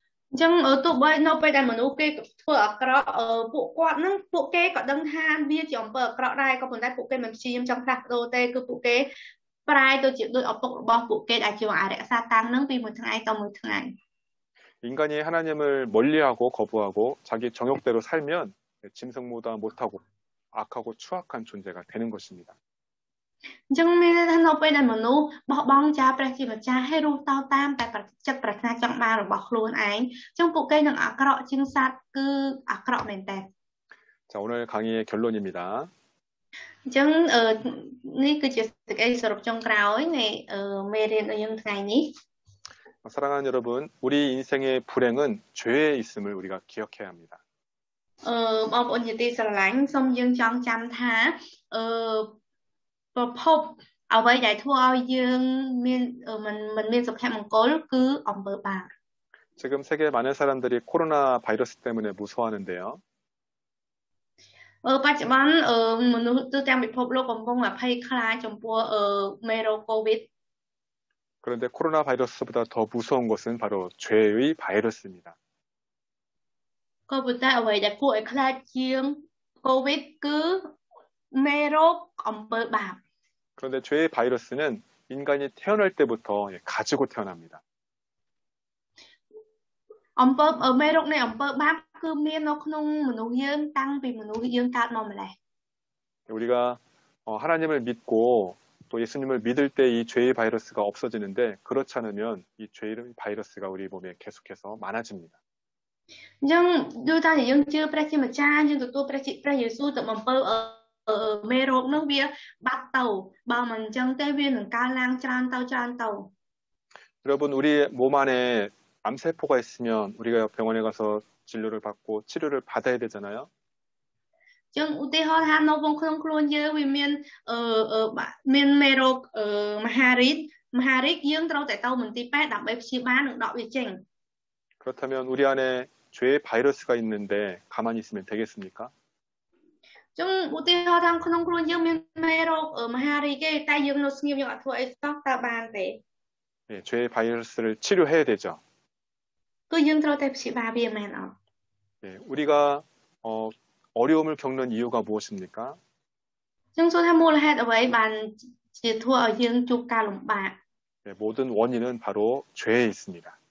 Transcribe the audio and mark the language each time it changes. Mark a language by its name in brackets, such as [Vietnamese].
[Khmer] អញ្ចឹងទោះបីនៅពេលដែលមនុស្សគេធ្វើអាក្រក់ពួកគាត់នឹងពួកគេក៏ដឹងថាវាជាអំពើអាក្រក់ដែរក៏ប៉ុន្តែពួកគេមិនព្យាយាមចង់ផ្លាស់ប្ដូរទេគឺពួកគេប្រែទៅជាដូចឪពុករបស់ពួកគេដែលជាអារក្សតាំងនឹងពីមួយថ្ងៃទៅមួយថ្ងៃ [Korean] 인간이 하나님을 멀리하고 거부하고 자기 정욕대로 살면 짐승보다 못하고 악하고 추악한 존재가 되는 것입니다. [Khmer] អញ្ចឹងមានន័យថានៅពេលដែលមនុស្សបោះបង់ចោលព្រះជាម្ចាស់ហើយរស់ទៅតាមតែចិត្តប្រាថ្នាចង់បានរបស់ខ្លួនឯងអញ្ចឹងពួកគេនឹងអាក្រក់ជាងសត្វគឺអាក្រក់មែនតើ [Korean] 자, 오늘 강의의 결론입니다. [Khmer] អញ្ចឹងនេះគឺជាសេចក្តីសរុបចុងក្រោយនៃមេរៀនរបស់យើងថ្ងៃនេះ [Korean] 사랑하는 여러분, 우리 인생의 불행은 죄에 있음을 우리가 기억해야 합니다. [Khmer] បងប្អូនជាទីស្រឡាញ់សូមយើងចងចាំថាប្រភពអ្វីដែលធ្វើឲ្យយើងមានមិនមានសុភមង្គលគឺអំពើបាប [Korean] 지금 세계 많은 사람들이 코로나 바이러스 때문에 무서워하는데요. [Khmer] បច្ចុប្បន្នមនុស្សទូទាំងពិភពលោកកំពុងភ័យខ្លាចចំពោះមេរោគ COVID [Korean] 그런데 코로나 바이러스보다 더 무서운 것은 바로 죄의 바이러스입니다. [Khmer] ក៏ប៉ុន្តែអ្វីដែលគួរឲ្យខ្លាចជាង COVID គឺមេរោគអំពើបាប [Korean] 그런데 죄의 바이러스는 인간이 태어날 때부터 가지고 태어납니다. [Khmer] អំពើមេរោគនៃអំពើបាបគឺមាននៅក្នុងមនុស្សយើងតាំងពីមនុស្សយើងកើតមកម្ល៉េះ [Korean] 우리가 하나님을 믿고 또 예수님을 믿을 때 이 죄의 바이러스가 없어지는데 그렇지 않으면 이 죄의 바이러스가 우리 몸에 계속해서 많아집니다. [Khmer] អញ្ចឹងដូចថាយើងជឿព្រះជាម្ចាស់យើងទទួលព្រះយេស៊ូវទៅបំពើមេរោគនោះវាបាត់ទៅបើមិនអញ្ចឹងទេវានឹងកើនឡើងច្រើនទៅ [Korean] 여러분 우리 몸 안에 암세포가 있으면 우리가 병원에 가서 진료를 받고 치료를 받아야 되잖아요. [Khmer] អញ្ចឹងឧទាហរណ៍ថានៅក្នុងខ្លួនយើងវាមានមេរោគមហារីកយើងត្រូវតែទៅមន្ទីរពេទ្យដើម្បីព្យាបាលនិងដកវាចេញ [Korean] 그렇다면 우리 안에 죄의 바이러스가 있는데 가만히 있으면 되겠습니까? [Khmer] អញ្ចឹងឧទាហរណ៍ថាក្នុងខ្លួនយើងមានមេរោគមហារីកទេតែយើងនៅស្ងៀមយើងអត់ធ្វើអីសោះតើបានទេ [Korean] 네, 죄의 바이러스를 치료해야 되죠. [Khmer] គឺយើងត្រូវតែព្យាបាលវាមែនអត់ [Korean] 네, 우리가 어려움을 겪는 이유가 무엇입니까? [Khmer] អញ្ចឹងសួរថាមូលហេតុអ្វីបានជាធ្វើឲ្យយើងជួបការលំបាក [Korean] 네, 모든 원인은 바로 죄에 있습니다.